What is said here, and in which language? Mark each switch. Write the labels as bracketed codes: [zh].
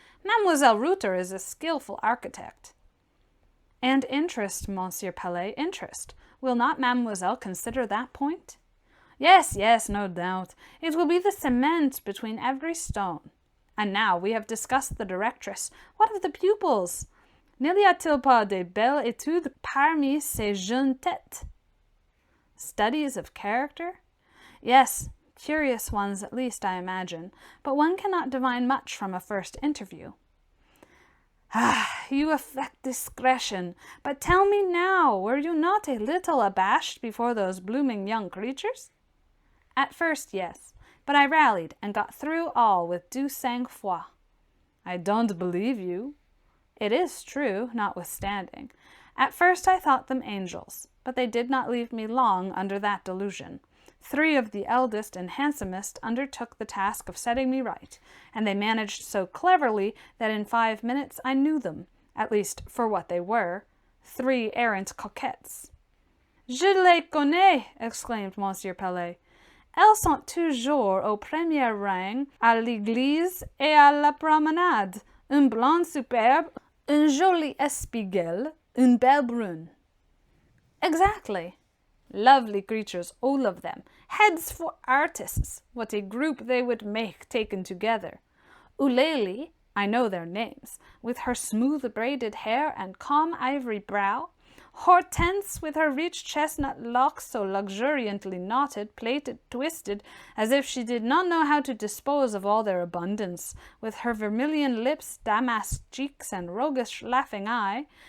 [en] Mademoiselle Reuter is a skilful architect. And interest, Monsieur Pelet, interest. Will not Mademoiselle consider that point? Yes, yes, no doubt. It will be the cement between every stone. And now we have discussed the directress. What of the pupils? [fr] N'y a-t-il pas de belles études parmi ces jeunes têtes? [en] Studies of character? Yes, curious ones at least, I imagine, but one cannot divine much from a first interview. Ah, you affect discretion. But tell me now, were you not a little abashed before those blooming young creatures? At first, yes, but I rallied and got through all with [fr] du sang-froid. [en] I don't believe you. It is true, notwithstanding. At first I thought them angels, but they did not leave me long under that delusion. 3 of the eldest and handsomest undertook the task of setting me right, and they managed so cleverly that in 5 minutes I knew them, at least for what they were, 3 errant coquettes. [fr] Je les connais, [en] exclaimed Monsieur Pelet. [fr] Elles sont toujours au premier rang, à l'église et à la promenade. Un blond superbe, un joli espiègle, une belle brune. [en] Exactly. Lovely creatures, all of them. Heads for artists. What a group they would make taken together. Eulalie, I know their names, with her smooth braided hair and calm ivory brow. Hortense, with her rich chestnut locks so luxuriantly knotted, plaited, twisted, as if she did not know how to dispose of all their abundance, with her vermilion lips, damask cheeks, and roguish laughing eye.